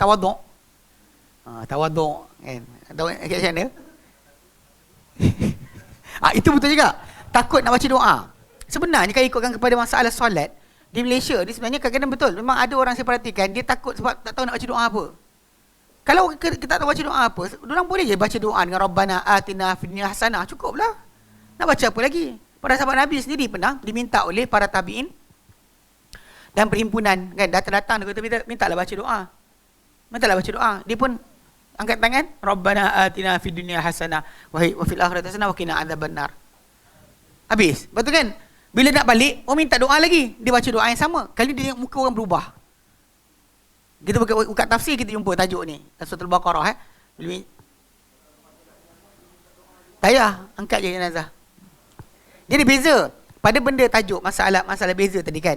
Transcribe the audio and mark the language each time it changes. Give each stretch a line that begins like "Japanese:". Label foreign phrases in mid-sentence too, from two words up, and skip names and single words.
Malay: Tawaduk. Tawaduk kan. Tahu kat sana? Itu betul juga. Takut nak baca doa. Sebenarnya kalau ikutkan kepada masalah solat di Malaysia ni, sebenarnya kadang-kadang betul. Memang ada orang saya perhatikan, dia takut sebab tak tahu nak baca doa apa. Kalau kita tak tahu baca doa apa, orang boleh je baca doa dengan
Arabic: ربنا آتنا في الدنيا حسنة,
Malay: cukuplah. Nak baca apa lagi? Para sahabat Nabi sendiri pernah diminta oleh para tabi'in dan perhimpunan kan, datang-datang dia kata mintalah baca doa. Mintalah baca doa. Dia pun angkat tangan,
Arabic: ربنا آتنا في الدنيا حسنة وفي الآخرة حسنة وقنا عذاب النار.
Malay: Habis. Betul kan? Bila nak balik, minta doa lagi. Dia baca doa yang sama. Kali dia tengok muka orang berubah. Kita buka tafsir, kita jumpa tajuk ni. Surah Al-Baqarah. Tak payah, angkat je jenazah. Jadi beza pada benda tajuk, masalah beza tadi kan.